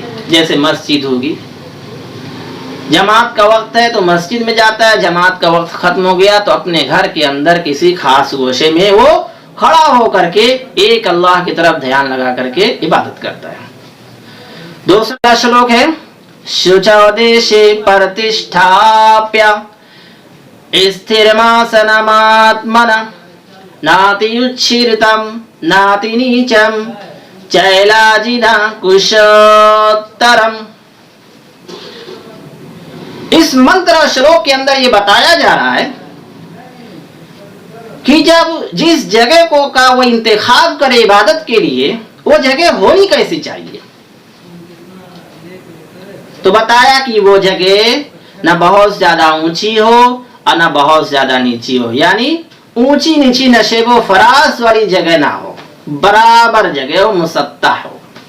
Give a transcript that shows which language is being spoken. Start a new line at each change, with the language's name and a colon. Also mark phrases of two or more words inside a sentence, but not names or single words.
Urdu: جیسے مسجد ہوگی، جماعت کا وقت ہے تو مسجد میں جاتا ہے، جماعت کا وقت ختم ہو گیا تو اپنے گھر کے اندر کسی خاص گوشے میں وہ کھڑا ہو کر کے ایک اللہ کی طرف دھیان لگا کر کے عبادت کرتا ہے۔
Sanskrit: دوسرا شلوک ہے शुचौ देशे प्रतिष्ठाप्य स्थिरमासनमात्मनः नाति उच्छ्रितं नाति नीचं चैलाजिन कुशोत्तरम्.
Urdu: اس منتر شلوک کے اندر یہ بتایا جا رہا ہے کہ جب جس جگہ کو کا وہ انتخاب کرے عبادت کے لیے، وہ جگہ ہونی کیسی چاہیے، تو بتایا کہ وہ جگہ نہ بہت زیادہ اونچی ہو اور نہ بہت زیادہ نیچی ہو، یعنی اونچی نیچی نشیب و فراز والی جگہ نہ ہو، برابر جگہ ہو، مسطح ہو۔